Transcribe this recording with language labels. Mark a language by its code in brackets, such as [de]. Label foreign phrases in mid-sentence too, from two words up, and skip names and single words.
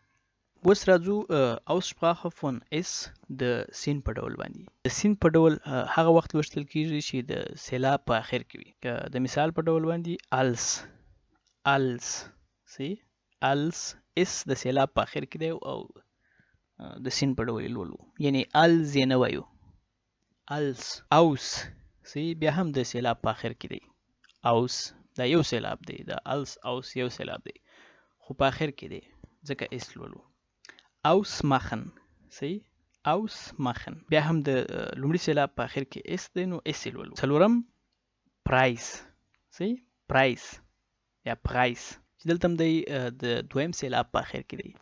[ps] اوس راځو [de] Aussprache von S [ps] د سین په ډول باندې. د سین په ډول هغه وخت لوستل کیږي چې د سیلاب په اخر کې وي. د مثال په ډول باندې als سی als اس د سیلاب په اخر کې دی او د سین په ډول لولو یعنی als یې نه وایو [de] als aus [ps] سی بیا هم د سیلاب په اخر کې دی. aus دا یو سیلاب دی دا [de] als aus [ps] یو سیلاب دی خو په اخر کې دی ځکه اس لولو. ausmachen سی ausmachen بیا هم د لومړي سیلاب په اخر کې اس دی نو اس لولو. څلورم پرایس سی پرایس یا پرایس چې دلته هم دی د دویم سیلاب په اخر کې دی.